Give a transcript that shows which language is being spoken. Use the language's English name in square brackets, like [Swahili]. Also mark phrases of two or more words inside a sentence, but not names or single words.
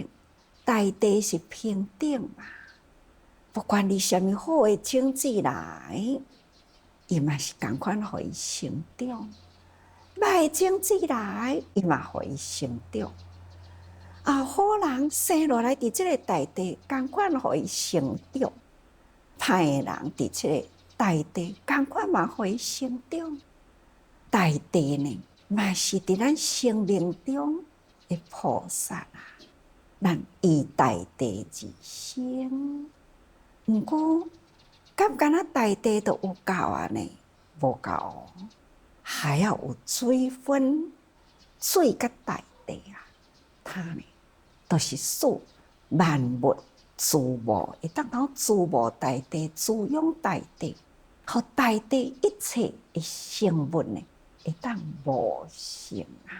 [Min Nan Chinese] 大地是平等嘛，不管你什么好的种子来，伊嘛是同款互伊成长；歹的种子来，伊嘛互伊成长。好人生落来伫即个大地，共款互伊成长；歹人伫即个大地，共款嘛互伊成长。大地呢，嘛是伫咱生命中的菩萨啊，咱依大地而生。毋过，敢若大地都有够啊呢？无够，还要有水分。水甲大地啊，它呢，都是使万物滋补，会当通滋补大地，滋养大地，互大地一切的生物呢，会当无成啊。